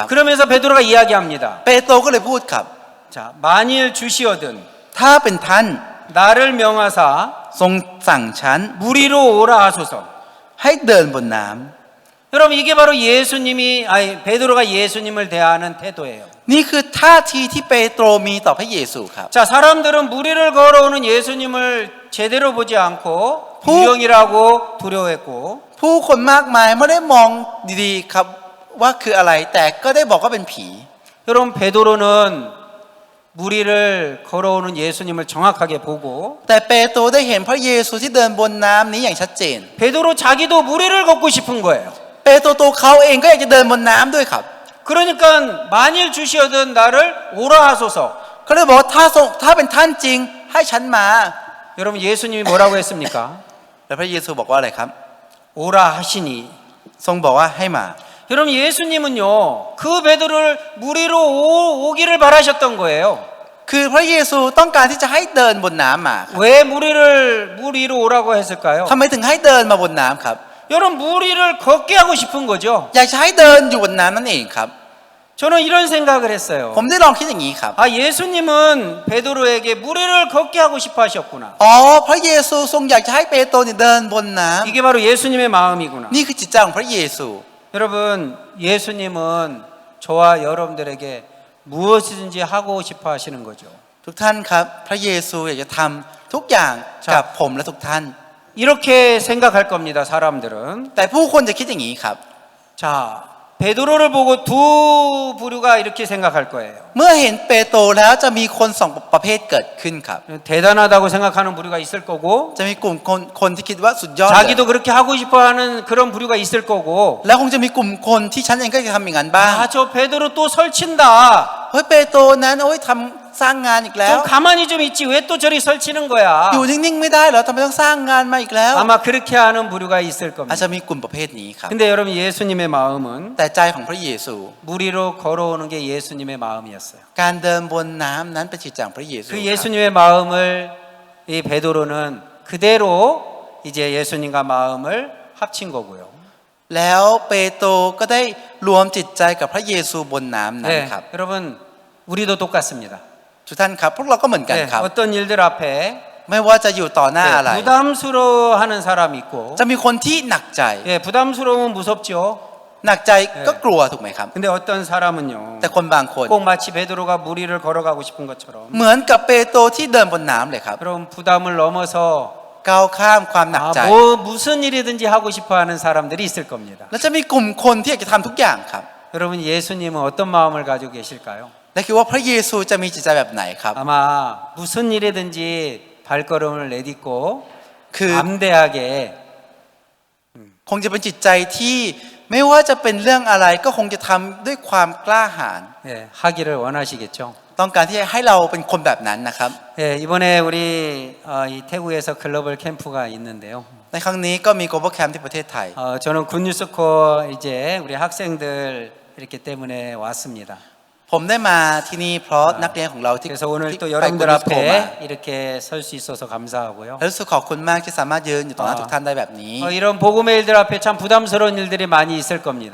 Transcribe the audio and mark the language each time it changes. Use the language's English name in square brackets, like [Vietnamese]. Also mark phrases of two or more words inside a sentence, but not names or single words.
[Korean] 그러면서 베드로가 이야기합니다. [Thai] เปโตรก็เลยพูดครับ [Korean] 자, 만일 주시거든 [Thai] ถ้าเป็นท่าน [Korean] 나를 명하사 [Thai] ทรงสั่งฉัน [Korean] 무리로 오라 하소서. [Thai] ให้เดินบนน้ำ [Korean] 여러분 이게 바로 베드로가 예수님을 대하는 태도예요. [Thai] นี่คือท่าทีที่เปโตรมีต่อพระเยซูครับ [Korean] 자, 사람들은 무리를 걸어오는 예수님을 제대로 보지 않고 유령이라고 두려워했고 [Thai] ผู้คนมากมายไม่ได้มองดีๆครับว่าคืออะไรแต่ก็ได้บอกว่าเป็นผี [Korean] 여러분 베드로는 무리를 걸어오는 예수님을 정확하게 보고 [Thai] แต่เปโตรได้เห็นพระเยซูที่เดินบนน้ำนี้อย่างชัดเจน [Korean] 베드로 자기도 무리를 걷고 싶은 거예요. [Thai] เปโตรตัวเขาเองก็อยากจะเดินบนน้ำด้วยครับ [Korean] 그러니까 만일 주시어든 나를 오라 하소서. [Thai] เขาเลยบอกว่าถ้าเป็นท่านจริงให้ฉันมา [Korean] 여러분 예수님이 뭐라고 했습니까? [Thai] แล้วพระเยซูบอกว่าอะไรครับ [Korean] 오라 하시니. [Thai] ทรงบอกว่าให้มา [Korean] 여러분 예수님은요 그 베드로를 무리로 오기를 바라셨던 거예요. [Thai] คือพระเยซูต้องการที่จะให้เดินบนน้ำมาครับ [Korean] 왜 무리로 오라고 했을까요? [Thai] ทำไมถึงให้เดินมาบนน้ำครับ [Korean] 여러분 무리를 걷게 하고 싶은 거죠. [Thai] อยากจะให้เดินอยู่บนน้ำนั่นเองครับ [Korean] 저는 이런 생각을 했어요. [Thai] ผมได้ลองคิดอย่างนี้ครับ [Korean] 예수님은 베드로에게 무리를 걷게 하고 싶어 하셨구나. [Thai] อ๋อพระเยซูทรงอยากจะให้เปโตรเนี่ยเดินบนน้ำ [Korean] 이게 바로 예수님의 마음이구나. [Thai] นี่คือจิตใจของพระเยซู [Korean] 여러분 예수님은 저와 여러분들에게 무엇이든지 하고 싶어 하시는 거죠. [Thai] ทุกท่านครับพระเยซูอยากจะทำทุกอย่างกับผมและทุกท่าน [Korean] 이렇게 생각할 겁니다. 사람들은. [Thai] แต่ผู้คนจะคิดอย่างนี้ครับ [Korean] 자, 베드로를 보고 두 부류가 이렇게 생각할 거예요. [Thai] เมื่อเห็นเปโตรแล้วจะมีคนสองประเภทเกิดขึ้นครับ [Korean] 대단하다고 생각하는 부류가 있을 거고 [Thai] จะมีกลุ่มคนที่คิดว่าสุดยอดเลย [Korean] 자기도 그렇게 하고 싶어하는 그런 부류가 있을 거고 [Thai] แล้วคงจะมีกลุ่มคนที่ฉันเองก็จะทำอย่างนั้นบ้าง [Korean] 저 베드로 또 설친다. [Thai] เฮ้ยเปโตรนั้นโอ้ยทำสร้างงานอีกแล้ว [Korean] 좀 가만히 좀 있지 왜 또 저리 설치는 거야? [Thai] อยู่นิ่งๆไม่ได้เหรอทำไมต้องสร้างงานมาอีกแล้ว [Korean] 아마 그렇게 하는 부류가 있을 [Thai] อาจ [Korean] 겁니다. [Thai] จะมีกลุ่มประเภทนี้ครับ [Korean] 근데 여러분 예수님의 마음은 [Thai] แต่ใจของพระเยซู [Korean] 무리로 걸어오는 게 예수님의 마음이었어요. [Thai] การเดินบนน้ำนั้นเป็นจิตใจของพระเยซู [Korean] 그 예수님의 마음을 이 베드로는 그대로 이제 예수님과 마음을 합친 거고요. [Thai] แล้วเปโตรก็ได้รวมจิตใจกับพระเยซูบนน้ำนั้น [Korean] 네, [Thai] ครับ [Korean] 여러분 우리도 똑같습니다. [Thai] ทุกท่านครับพวกเราก็เหมือนกัน [Korean] 네, [Thai] ครับ [Korean] 어떤 일들 앞에 [Thai] ไม่ว่าจะอยู่ต่อหน้าอะไร [Korean] 네, 부담스러워하는 사람이 있고 [Thai] จะมีคนที่หนักใจ [Korean] 예, 부담스러우면 무섭죠. [Thai] หนักใจก็กลัวถูกไหมครับ [Korean] 근데 어떤 사람은요 [Thai] แต่คนบางคน [Korean] 꼭 마치 베드로가 무리를 걸어가고 싶은 것처럼 [Thai] เหมือนกับเปโตรที่เดินบนน้ำเลยครับ [Korean] 그럼 부담을 넘어서 [Thai] ก้าวข้ามความหนักใจ [Korean] 뭐 무슨 일이든지 하고 싶어하는 사람들이 있을 겁니다. [Thai] และจะมีกลุ่มคนที่อยากจะทำทุกอย่างครับ [Korean] 여러분 예수님은 어떤 마음을 가지고 계실까요? [Thai] และคิดว่าพระเยซูจะมีจิตใจแบบไหนครับ [Korean] 아마 무슨 일이든지 발걸음을 내딛고 그 담대하게 [Thai] คงจะเป็นจิตใจที่ไม่ว่าจะเป็นเรื่องอะไรก็คงจะทำด้วยความกล้าหาญ [Korean] 예, 하기를 원하시겠죠. [Thai] ต้องการที่จะให้เราเป็นคนแบบนั้นนะครับ [Korean] 예, 이번에 우리 이 태국에서 글로벌 캠프가 있는데요. [Thai] ในครั้งนี้ก็มี [English] global camp [Thai] ที่ประเทศไทย [Korean] 저는 굿뉴스코 이제 우리 학생들 이렇게 때문에 왔습니다. [Thai] ผมได้มาที่นี่เพราะนักเรียนของเราที่ [Korean] 그래서 오늘 또 [Thai] ไป [Korean] 여러분들 [Thai] Good News Co มา [Korean] 앞에 이렇게 설 수 있어서 감사하고요. [Thai] และรู้สึกขอบคุณมากที่สามารถยืนอยู่ต่อหน้าทุกท่านได้แบบนี้ [Korean] 이런 복음의 일들 앞에 참 부담스러운 일들이 많이 있을 겁니다.